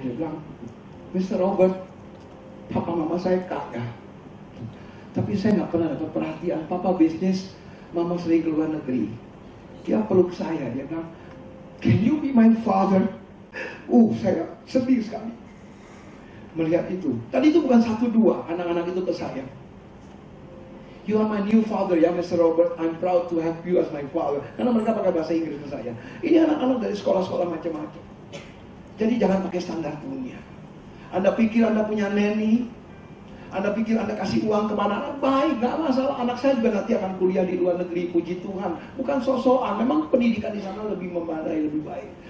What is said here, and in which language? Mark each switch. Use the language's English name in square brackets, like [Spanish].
[Indonesian] Dia bilang, Mr. Robert, papa mama saya kaya, tapi saya nggak pernah dapat perhatian. Papa bisnis, mama sering ke luar negeri. Dia peluk saya, dia bilang, [English] can you be my father? [Indonesian] Saya sedih sekali melihat itu. Tadi itu bukan 1-2 anak-anak itu ke saya. [English] You are my new father ya Mr. Robert. I'm proud to have you as my father. [Indonesian] Karena mereka pakai bahasa Inggris ke saya. Ini anak-anak dari sekolah-sekolah macam-macam. Jadi jangan pakai standar dunia. Anda pikir Anda punya nanny, Anda pikir Anda kasih uang kepada anak, baik, gak masalah. Anak saya juga nanti akan kuliah di luar negeri, puji Tuhan. Bukan sok-sokan, memang pendidikan di sana lebih memadai, lebih baik.